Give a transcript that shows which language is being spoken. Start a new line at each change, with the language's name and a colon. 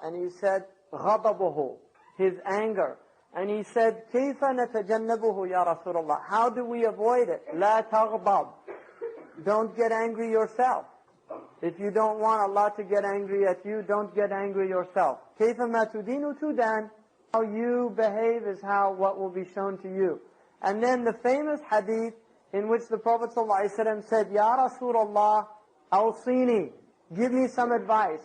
English: And he said, غضبه, his anger. And he said,
Arabic: كيف نتجنبه يا رسول الله?
English: How do we avoid it?
Arabic: لا تغضب.
English: Don't get angry yourself. If you don't want Allah to get angry at you, don't get angry yourself.
Arabic: كيف ما تدين تدان.
English: How you behave is what will be shown to you. And then the famous hadith in which the Prophet ﷺ said,
Arabic: Ya Rasulullah, awsini,
English: give me some advice.